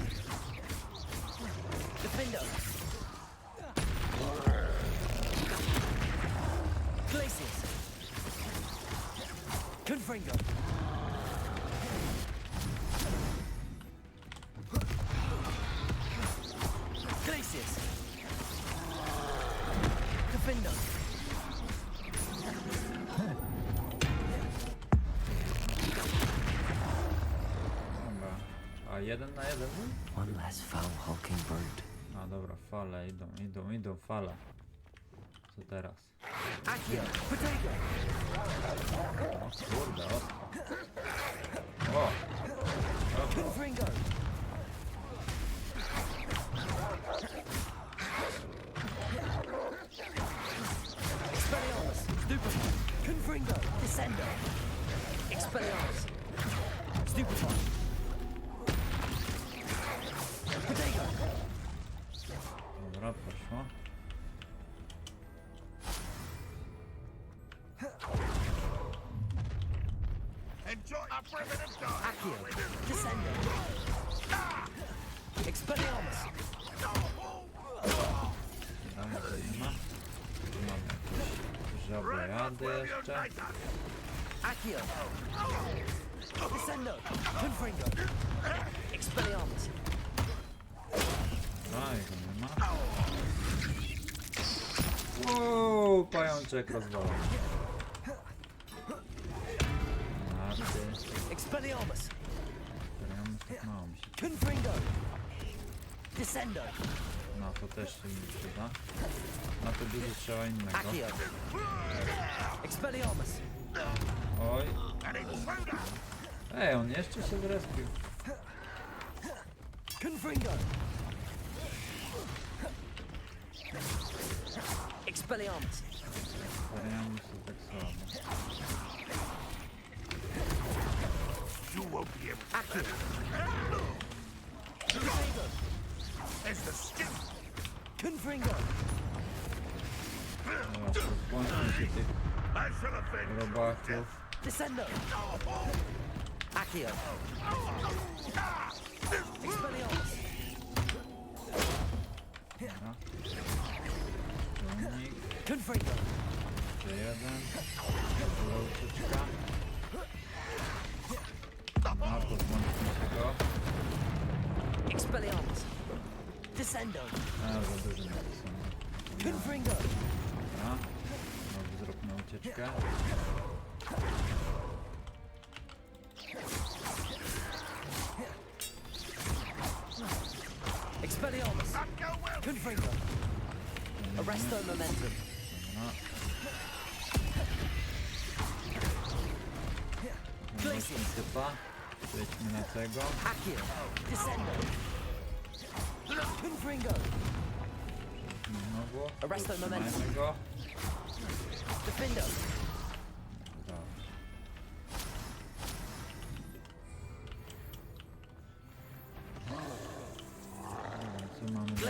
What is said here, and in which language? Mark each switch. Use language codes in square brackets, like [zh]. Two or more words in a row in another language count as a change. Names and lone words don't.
[pl] Defendo! Glacius! Confringo! Glacius! Defendo! Dobra. A 1 na 1? [en] One less foul hulking brute. [pl] A dobra, fale idą fale. Co teraz? Accio! Potato! O kurde, ostro. O! Confringo! Expelliarmus! Stupefy! Confringo! Descendo! Expelliarmus! Stupefy! Potato! Dobra, poszło. Accio! Descendo! Expelliarmus! Dobra, to nie ma. Tu mamy jakieś żablejady jeszcze. Accio! Descendo! Confringo! Expelliarmus! A, jego nie ma. Wow, pajączek rozwalony. Narty. Expelliarmus! Expelliarmus tak mało mi się. Confringo! Descendo! No to też się mi przyda. Na to dużo trzeba innego. Accio! Expelliarmus! Oj. Ej, on jeszcze się zrespił. Confringo! Expelliarmus! Expelliarmus jest tak słabo. Accio! Confringo! Dobra, pozbądźmy się tych robaków. Descendo! Accio! Expelliarmus! Dobra. Unik. Confringo! Jeszcze jeden. Dobra ucieczka. A, pozbądźmy się go. Expelliarmus! Descendo! A, za dużo napisane. Confringo! Dobra. Znowu zróbmy ucieczkę. Expelliarmus! Confringo! Arresto momentum! Dobra. Weźmy typa. Przejdźmy na tego. Accio! Descendo! Confringo! Znowu. Arresto momentum. Zatrzymajmy go. Defendo! Dobra. Co mamy dalej?